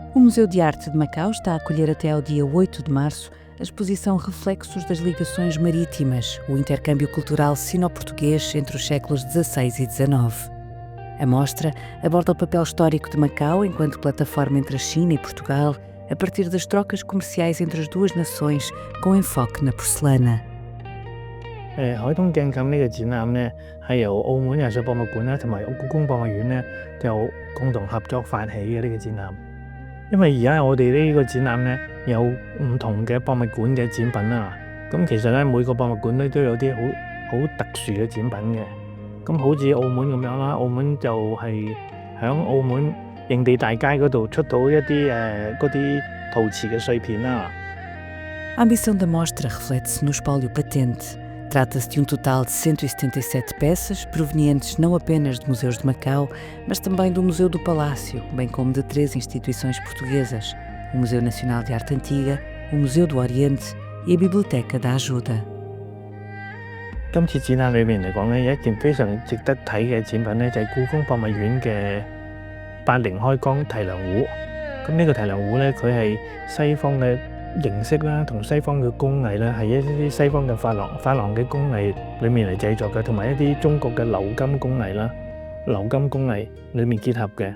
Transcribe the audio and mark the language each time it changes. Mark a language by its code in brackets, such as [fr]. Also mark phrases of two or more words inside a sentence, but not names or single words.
[pt] Museu de Arte de Macau está a acolher até ao dia 8 de março a exposição Reflexos das Ligações Marítimas, o intercâmbio cultural sino-português entre os séculos XVI e XIX. A mostra aborda o papel histórico de Macau enquanto plataforma entre a China e Portugal, a partir das trocas comerciais entre as duas nações, com enfoque na porcelana. [yue] 海東鏡感呢個展覽呢，係由澳門藝術博物館啦同埋故宮博物院呢就共同合作發起嘅呢個展覽。因為而家我哋呢個展覽呢有唔同嘅博物館嘅展品啦，咁其實呢每個博物館呢都有啲好特殊嘅展品嘅。咁好似澳門咁樣啦，澳門就係喺澳門營地大街嗰度出到一啲嗰啲陶瓷嘅碎片啦。 [pt] A ambição da mostra reflete-se no espólio patente. Trata-se de um total de 177 peças, provenientes não apenas de museus de Macau, mas também do Museu do Palácio, bem como de 3 instituições portuguesas: o Museu Nacional de Arte Antiga, o Museu do Oriente e a Biblioteca da Ajuda. [yue] 今次展覽裏面嚟講呢，有一件非常值得睇嘅展品呢，就係故宮博物院嘅80開光提梁壺。咁呢個提梁壺呢，佢係西方嘅形式啦，同西方嘅工藝啦，係一啲西方嘅珐琅嘅工藝裏面嚟製作嘅，同埋一啲中國嘅鎏金工藝啦，鎏金工藝裏面結合嘅。